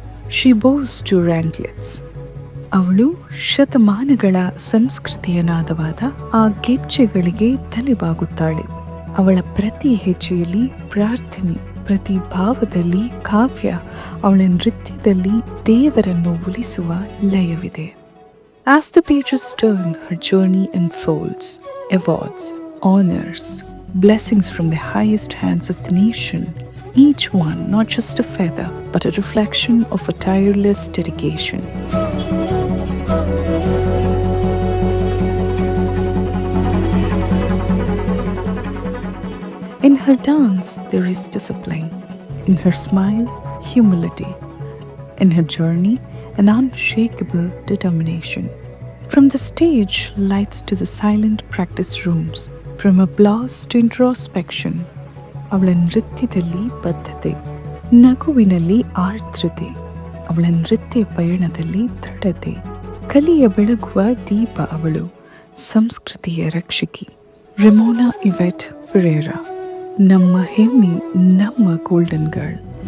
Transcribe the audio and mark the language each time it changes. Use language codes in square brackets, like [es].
[en] She bows to ರ್ಯಾಂಕ್ಲೆಟ್ಸ್. [kn] ಅವಳು ಶತಮಾನಗಳ ಸಂಸ್ಕೃತಿಯ ನಾದವಾದ ಆ ಗೆಜ್ಜೆಗಳಿಗೆ ತಲೆಬಾಗುತ್ತಾಳೆ. ಅವಳ ಪ್ರತಿ ಹೆಜ್ಜೆಯಲ್ಲಿ ಪ್ರಾರ್ಥನೆ, ಪ್ರತಿ ಭಾವದಲ್ಲಿ ಕಾವ್ಯ, ಅವಳ ನೃತ್ಯದಲ್ಲಿ ದೇವರನ್ನು ಒಲಿಸುವ ಲಯವಿದೆ. [en] As the pages turn, her journey unfolds. Awards, honors, blessings from the highest hands of the nation. Each one not just a feather, but a reflection of a tireless dedication. In her dance, there is discipline. In her smile, humility. In her journey, an unshakable determination. From the stage lights to the silent practice rooms, from applause to introspection. [kn] ಅವಳ ನೃತ್ಯದಲ್ಲಿ ಬದ್ಧತೆ, ನಗುವಿನಲ್ಲಿ ಆರ್ದ್ರತೆ, ಅವಳ ನೃತ್ಯ ಪಯಣದಲ್ಲಿ ದೃಢತೆ. ಕಲಿಯ ಬೆಳಗುವ ದೀಪ ಅವಳು, ಸಂಸ್ಕೃತಿಯ ರಕ್ಷಕಿ. Remona ಇವೆಟ್ Pereira, ನಮ್ಮ ಹೆಮ್ಮೆ, ನಮ್ಮ ಗೋಲ್ಡನ್ ಗರ್ಲ್.